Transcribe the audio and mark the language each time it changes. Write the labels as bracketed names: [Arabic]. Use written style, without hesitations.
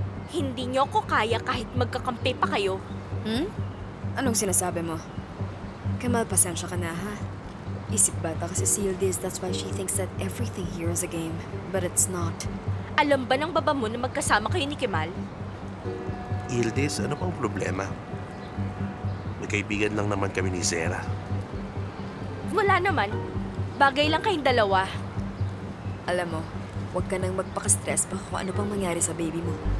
[Filipino] Hindi niyo ko kaya kahit magkakampi pa kayo. Anong sinasabi mo? Kamal, pasensya ka na, ha? Isip bata kasi si [English] Yildiz, that's why she thinks that everything here is a game. But it's not. [Filipino] Alam ba ng baba mo na magkasama kayo ni Kemal? Yildiz, ano pang problema? May kaibigan lang naman kami ni Sarah. Wala naman. Bagay lang kayong dalawa. Alam mo, huwag ka nang magpaka-stress pa kung ano pang mangyari sa baby mo.